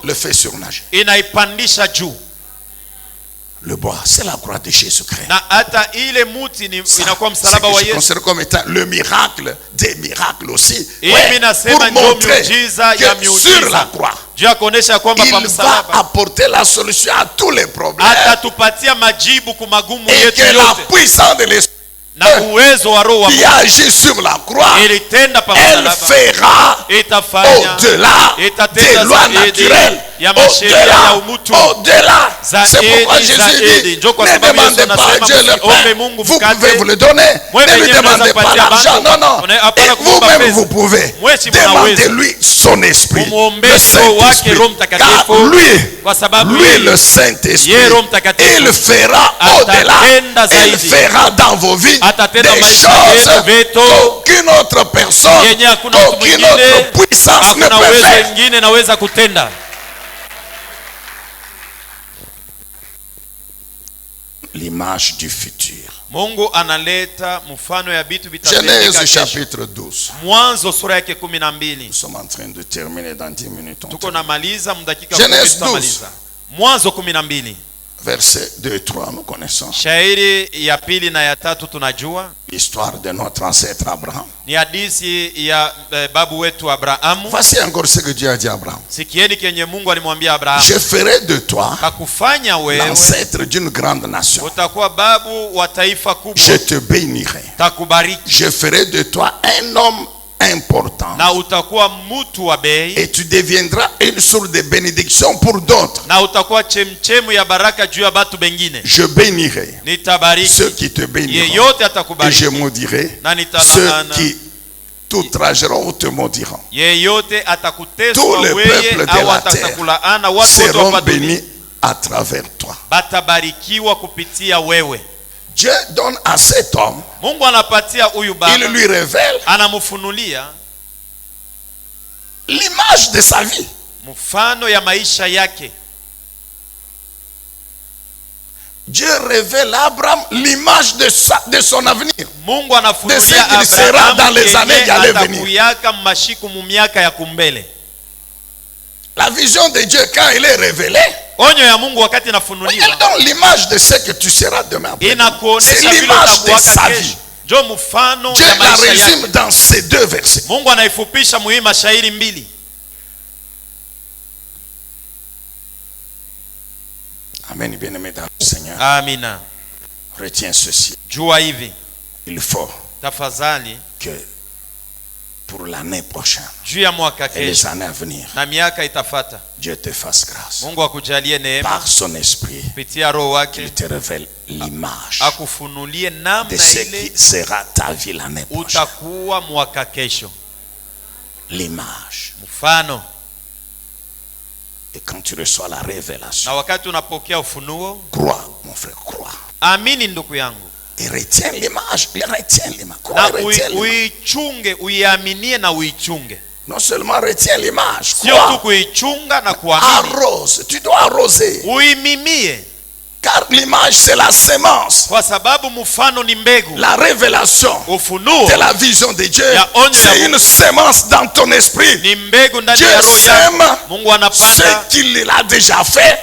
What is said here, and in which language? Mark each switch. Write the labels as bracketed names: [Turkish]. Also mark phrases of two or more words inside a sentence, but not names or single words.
[French] le fait surnager. [Swahili] inaipandisha juu, [French] Le bois, c'est la croix de Jésus-Christ. [Swahili] na hata ile muti ni [French] Ça, [Swahili] inakuwa [French] c'est [Swahili] msalaba [French] que [Swahili] wa [French] je [Swahili] Yesu. [French] considère comme étant le miracle des miracles aussi. [Swahili] Hii [French] Ouais, [Swahili] mimi nasema [French] pour [Swahili] ndio [French] montrer [Swahili] miujiza ya [French] que sur la [Swahili] miujiza, [French] croix, [Swahili] juu ya kuonesha kwamba pa [French] il va [Swahili] msalaba [French] apporter la solution à tous les problèmes. [Swahili] atatupatia majibu ku magumu [French] Et [Swahili] yetu [French] que la [Swahili] yote, [French] puissance de l'esprit [Swahili] na uwezo wa roho wa [French] qui [Swahili] Mungu [French] agit sur la croix, [Swahili] ilitenda pa [French] elle [Swahili] msalaba [French] fera [Swahili] itafanya [French] au-delà [Swahili] itatenda [French] des lois [Swahili] zaidi [French] naturelles. [Swahili] ya masheria ya [French] Au-delà, [Swahili] umutu. [French] au-delà. C'est pourquoi [Swahili] Zaidi, [French] Jésus [Swahili] zaidi. [French] dit, [Swahili] Njo kwa [French] ne [Swahili] sababu Yesu [French] demandez pas à [Swahili] anasema [French] Dieu le [Swahili] msiombe [French] pain. [Swahili] Mungu [French] Vous [Swahili] mkate. [French] pouvez vous le donner. [Swahili] Mwe [French] Ne lui [Swahili] wenyewe [French] demandez [Swahili] mnaweza [French] pas [Swahili] kupatia [French] l'argent. [Swahili] bantu. [French] Non, non. [Swahili] Hapana [French] Et [Swahili] kuomba [French] vous-même, [Swahili] pesa. [French] vous pouvez. [Swahili] Mweshi mnaweza. [French] Demandez-lui son esprit. [Swahili] Mumuombe [French] Le [Swahili] Roho wake, [French] Saint-Esprit. [Swahili] Roho Mtakatifu. [French] Car lui, [Swahili] Kwa sababu [French] lui [Swahili] yeye, [French] le Saint-Esprit, [Swahili] yeye Roho Mtakatifu, [French] il fera au-delà. [Swahili] atatenda [French] Il [Swahili] zaidi. [French] fera dans vos vies [Swahili] Atatenda [French] des [Swahili] maisha [French] choses [Swahili] yetu, vitu [French] qu'aucune autre personne, [Swahili] yenye hakuna mtu [French] qu'aucune [Swahili] mwingine, [French] autre puissance ne [Swahili] hakuna [French] peut [Swahili] uwezo [French] faire. [Swahili] mwingine naweza kutenda. [French] L'image du futur. [Swahili] Mungu analeta mfano ya vitu [French] Genèse [Swahili] vitatendeka kesho. [French] chapitre 12. [Swahili] Mwanzo sura yake 12. [French] Nous sommes en train de terminer dans 10 minutes. [Swahili] Tuko namaliza mdakika [French] Genèse [Swahili] 10 tutamaliza. Mwanzo 12. [French] Versets 2 et 3, nous connaissons. [Swahili] Shairi ya pili na ya tatu tunajua. [French] L'histoire de notre ancêtre Abraham. [Swahili] Ni hadithi ya babu wetu Abrahamu. [French] Voici encore ce que Dieu a dit à Abraham. [Swahili] Sikieni kenye Mungu alimwambia Abrahamu. [French] Je ferai de toi [Swahili] kakufanya wewe [French] l'ancêtre d'une grande nation. [Swahili] Utakuwa babu wa taifa kubwa. [French] Je te bénirai. [Swahili] Takubariki. [French] Je ferai de toi un homme important. [Swahili] Na utakuwa mtu wa bei. [French] Et tu deviendras une source de bénédiction pour d'autres. [Swahili] Na utakuwa chemchemu ya baraka juu ya batu bengine. [French] Je bénirai [Swahili] Nitabariki [French] ceux qui te béniront. [Swahili] Yeyote [French] Et [Swahili] atakubariki. [French] je maudirai ceux qui t'outrageront ou te maudiront. [Swahili] Yeyote atakutesa [French] Tous les peuples de la terre seront bénis à travers toi. [Swahili] Batabarikiwa kupitia wewe. [French] Dieu donne à cet homme, [Swahili] Mungu anapatia huyu baba, [French] il lui révèle [Swahili] anamfunulia [French] l'image de sa vie. [Swahili] mfano ya maisha yake. [French] Dieu révèle à Abraham l'image de son avenir. [Swahili] Mungu anafunulia [French] de ce qu'il sera dans les années qui allaient venir. La vision de Dieu quand elle est révélée, [Swahili] onyo ya Mungu wakati [French] il [Swahili] inafunuliwa [French] donne l'image de ce que tu seras demain. C'est [Swahili] inakuonesha vile [French] l'image de [Swahili] utakuwa [French] sa [Swahili] kesho. [French] vie. [Swahili] Jo mfano [French] Dieu [Swahili] ya [French] la [Swahili] maisha [French] résume [Swahili] yake. [French] dans ces deux versets. [Swahili] Mungu anaifupisha muhimu mashairi mbili. [French] Amen, bien-aimé dans le Seigneur. [Swahili] Amina. [French] Retiens ceci. [Swahili] Jua hivi, [French] Il faut [Swahili] tafadhali, [French] que pour l'année prochaine [Swahili] juu ya mwaka [French] et les [Swahili] kesho [French] années à venir, [Swahili] na miaka itafata, [French] Dieu te fasse grâce. [Swahili] Mungu akujalie neema [French] Par son esprit, [Swahili] kupitia roho wake, [French] qu'il te révèle l'image [Swahili] akufunulie [French] de [Swahili] namna [French] ce [Swahili] ile [French] qui sera ta vie l'année prochaine. [Swahili] utakuwa mwaka kesho. [French] L'image. [Swahili] Mfano. [French] Et quand tu reçois la révélation, [Swahili] Na wakati unapokea ufunuo, [French] crois, mon frère, crois. [Swahili] amini ndugu yangu. [French] Et retiens l'image. Retiens l'image. [Swahili] Na [French] Crois, retiens l'image. [Swahili] uichunge, uiaminie na uichunge. [French] Non seulement retiens l'image, [Swahili] Sio tu [French] crois. [Swahili] kuichunga na kuamini. [French] Arrose. Tu dois arroser. [Swahili] Uimimie. [French] Car l'image, c'est la sémence. [Swahili] Kwa sababu mfano ni mbegu. [French] La révélation [Swahili] Ufunuo [French] de la vision de Dieu, [Swahili] ya onyo ya [French] c'est [Swahili] Mungu. [French] une sémence dans ton esprit. [Swahili] Ni mbegu ndani [French] Dieu [Swahili] ya roho [French] sème [Swahili] yako. Mungu anapanda [French] ce qu'il a déjà fait